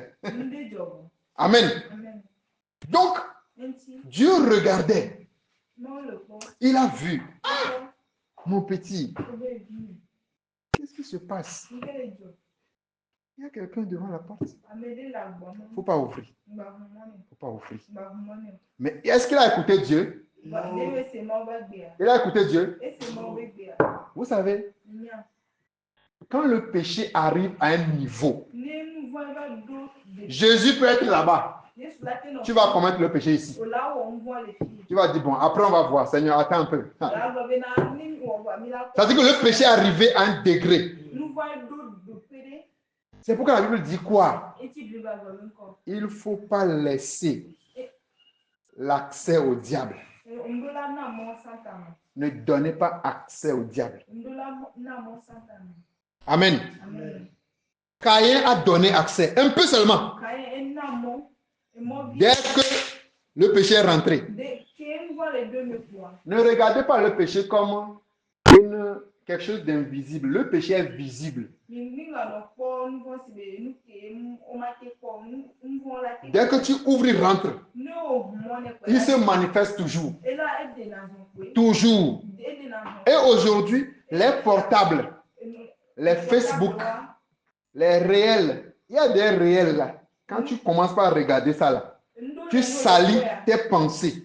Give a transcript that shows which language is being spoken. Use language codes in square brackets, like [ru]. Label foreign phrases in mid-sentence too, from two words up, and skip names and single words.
[fr] Amen. Donc, Dieu regardait. Il a vu. Ah, mon petit, qu'est-ce qui se passe? Il y a quelqu'un devant la porte. [ee] amede la gbɔme. [fr] Il ne faut pas ouvrir. [ee] Gba humɔne. [fr] Il ne faut pas ouvrir. [ee] Gba humɔne. [fr] Mais est-ce qu'il a écouté Dieu? [ee] Gba ne be se ma be gbea. [fr] Il a écouté Dieu. [ee] Ese ma be gbea. [fr] Vous savez, Nya. quand le péché arrive à un niveau, [ee] Ne nu vɔ va do de. [fr] Jésus peut être là-bas. [ee] Yesu la te no. [fr] Tu vas commettre le péché ici. [ee] O la wɔ nu vɔ le fi. [fr] Tu vas dire, bon, après on va voir. Seigneur, attends un peu. [ee] La gbɔ be na ni wɔ va mi la. [fr] Ça veut dire que le péché est arrivé à un degré. [ee] Nu vɔ do pere. [fr] C'est pourquoi la Bible dit quoi? [ee] Eti bi ba gbɔ nkɔ. [fr] Il ne faut pas laisser l'accès au diable. [ee] Ndola na mo Satan. [fr] Ne donnez pas accès au diable. [ee] Ndola na mo Satan. [fr] Amen. Amen. Caïn a donné accès, un peu seulement. [ee] Kaye na mo. E mo bi. [fr] Dès que le péché est rentré. [ee] De ke nu vɔ le do me kwa. [fr] Ne regardez pas le péché comme quelque chose d'invisible. Le péché est visible. [ee] Ni nga no kpɔ nu vɔ si be nu ke o ma te kpɔ nu vɔ la te. [fr] Dès que tu ouvres, il rentre. [ee] Ne o humɔ ne kpɛ. [fr] Il se manifeste toujours. Et là, elle est dans son couille. Toujours. Elle est dans son Et aujourd'hui, les portables, couille. les Facebook, les réels, il y a des réels là. Quand tu commences par regarder ça là, tu salis tes pensées.